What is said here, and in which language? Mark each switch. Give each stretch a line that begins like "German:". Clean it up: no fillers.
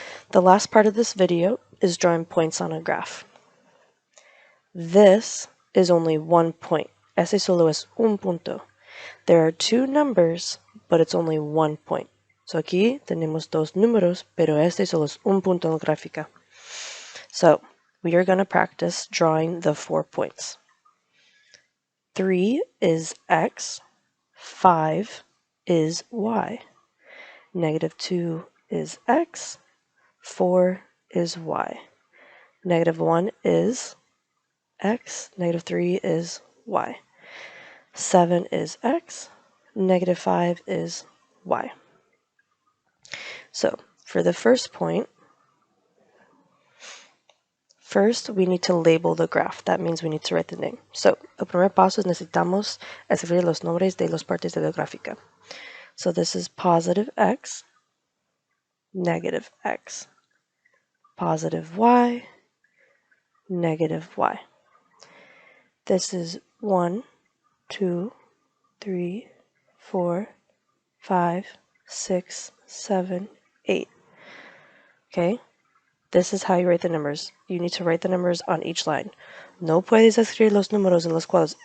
English: The last part of this video is drawing points on a graph. This is only 1 point.
Spanish: Ese solo es un punto.
English: There are 2 numbers, but it's only 1 point.
Spanish: So aquí tenemos 2 números, pero este solo es un punto en la gráfica.
English: So we are going to practice drawing the 4 points. 3 is x, 5 is y. Negative 2 is x, 4 is y. Negative 1 is x, negative 3 is y. 7 is x, negative 5 is y. So for the first point, first we need to label the graph. That means we need to write the name.
Spanish: So el primer paso es necesitamos escribir los nombres de las partes de la gráfica.
English: So this is positive x, negative x, positive y, negative y. This is 1, 2, 3, 4, 5, 6, 7, 8. Okay? This is how you write the numbers. You need to write the numbers on each line.
Spanish: No puedes escribir los números en los cuadros.